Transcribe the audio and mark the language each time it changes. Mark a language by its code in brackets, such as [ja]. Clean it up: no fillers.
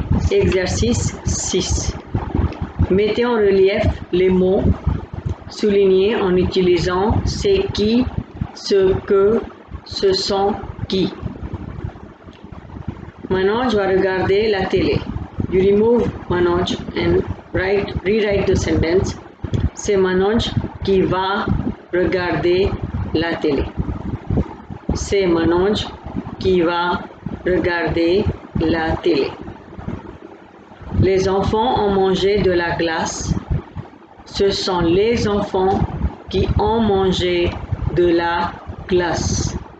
[fr] Exercice 6. Mettez en relief les mots soulignés en utilisant c'est qui, ce que, ce sont qui. Manoj va regarder la télé. [en] You remove Manoj and rewrite the sentence. [fr] C'est Manoj qui va regarder la télé. C'est Manoj qui va regarder la télé. Les enfants ont mangé de la glace. Ce sont les enfants qui ont mangé de la glace.